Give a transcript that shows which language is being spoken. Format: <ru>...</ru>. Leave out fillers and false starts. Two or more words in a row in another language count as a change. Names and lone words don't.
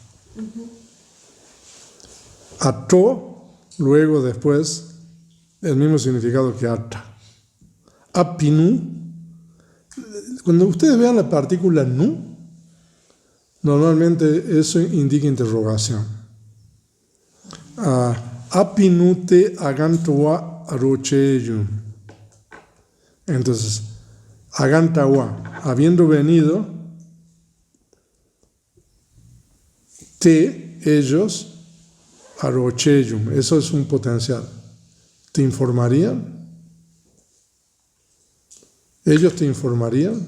<es>Ato, luego, después, el mismo significado que ata. Apinu, cuando ustedes vean la partícula nu, normalmente eso indica interrogación.</es> <pi>Apinute agantawa arocheyun.</pi> <es>Entonces, agantawa, habiendo venido, ellos, arocheyun, eso es un potencial. ¿Te informarían? ¿Ellos te informarían?</es>